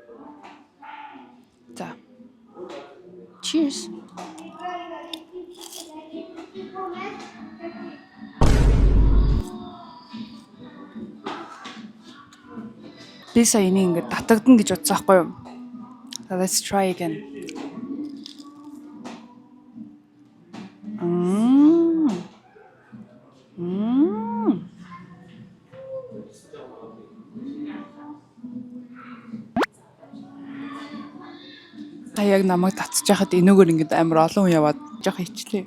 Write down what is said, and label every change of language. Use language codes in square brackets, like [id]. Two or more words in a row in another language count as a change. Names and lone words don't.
[mn] За. Cheers. Би сая энийг ингээд татагдана гэж бодсон байхгүй юу? [en] So let's try again. [mn] Та яг намайг татчих хахад энүүгээр ингээд амар олон хүн яваад жоох ичлээ.